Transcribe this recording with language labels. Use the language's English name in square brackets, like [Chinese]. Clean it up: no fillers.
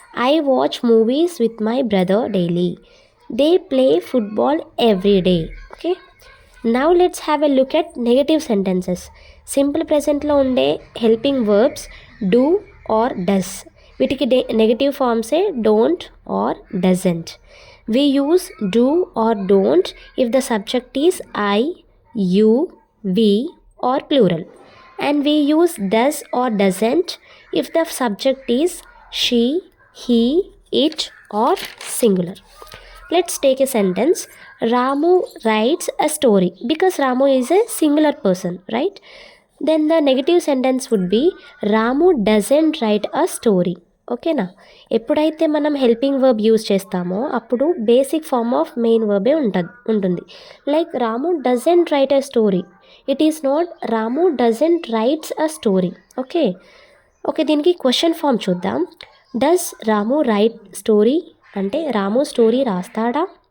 [English] I watch movies with my brother daily. They play football every day. Okay, now let's have a look at negative sentences. [Telugu] Simple ప్రెజెంట్లో ఉండే helping verbs do or does. వీటికి negative ఫార్మ్సే don't or doesn't. [English] We use do or don't if the subject is I, you, we or plural. And we use does or doesn't if the subject is she, he, it or singular. Let's take a sentence. Ramu writes a story. Because Ramu is a singular person, right? Then the negative sentence would be Ramu doesn't write a story. [Telugu] ఓకేనా? ఎప్పుడైతే మనం helping verb use చేస్తామో అప్పుడు basic form of main వర్బే ఉంటుంది. [English] Like Ramu doesn't write a story. It is not Ramu doesn't writes a story. [Telugu] Okay, దీనికి question form చూద్దాం. [English] does Ramu write story [Telugu] అంటే రాము story రాస్తాడా?